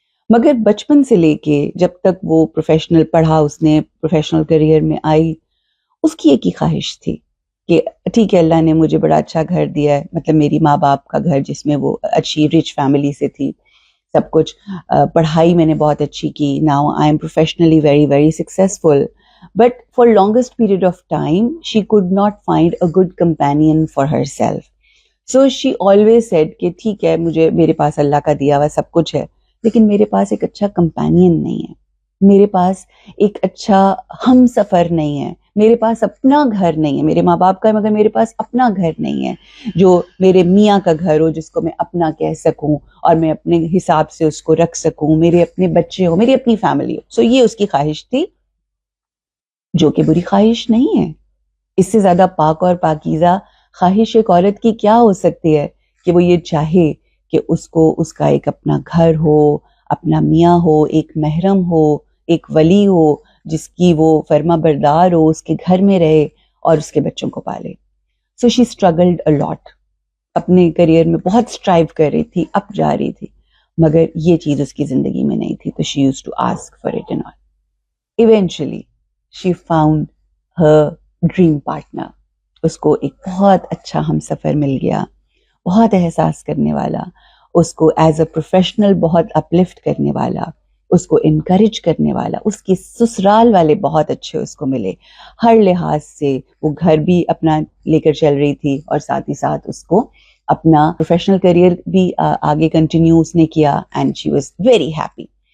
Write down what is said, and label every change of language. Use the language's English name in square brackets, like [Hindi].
[Urdu] مگر بچپن سے لے کے جب تک وہ پروفیشنل پڑھا، اس نے پروفیشنل کریئر میں آئی، اس کی ایک ہی خواہش تھی کہ ٹھیک ہے اللہ نے مجھے بڑا اچھا گھر دیا ہے، مطلب میری ماں باپ کا گھر جس میں وہ اچھی رچ فیملی سے تھی، سب کچھ پڑھائی میں نے بہت اچھی کی. [English] Now I am professionally very very successful. But for longest period of time, she could not find a good companion for herself. So she always said [Urdu] کہ ٹھیک ہے میرے پاس اللہ کا دیا ہوا سب کچھ ہے، لیکن میرے پاس ایک اچھا کمپینین نہیں ہے، میرے پاس ایک اچھا ہم سفر نہیں ہے، میرے پاس اپنا گھر نہیں ہے. میرے ماں باپ کا ہے مگر میرے پاس اپنا گھر نہیں ہے جو میرے میاں کا گھر ہو، جس کو میں اپنا کہہ سکوں اور میں اپنے حساب سے اس کو رکھ سکوں، میرے اپنے بچے ہو، میری اپنی فیملی ہو. سو یہ اس کی خواہش تھی، جو کہ بری خواہش نہیں ہے. اس سے زیادہ پاک اور پاکیزہ خواہش ایک عورت کی کیا ہو سکتی ہے کہ وہ یہ چاہے کہ اس کو اس کا ایک اپنا گھر ہو، اپنا میاں ہو، ایک محرم ہو، ایک ولی ہو جس کی وہ فرما بردار ہو، اس کے گھر میں رہے اور اس کے بچوں کو پالے. [English] so she struggled a lot, [Urdu] اپنے کریئر میں بہت اسٹرائیو کر رہی تھی، اپ جا رہی تھی، مگر یہ چیز اس کی زندگی میں نہیں تھی. [English] تو she used to ask for it and all. Eventually she found her dream partner. [Urdu] اس کو ایک بہت اچھا ہم سفر مل گیا، بہت احساس کرنے والا، اس کو [English] as a professional [Urdu] بہت اپلفٹ کرنے والا، اس کو انکریج کرنے والا. اس کی سسرال والے بہت اچھے اس کو ملے، ہر لحاظ سے. وہ گھر بھی اپنا لے کر چل رہی تھی اور ساتھ ہی ساتھ اس کو اپنا پروفیشنل کریئر بھی آگے کنٹینیو اس نے کیا، [English] And she was very happy.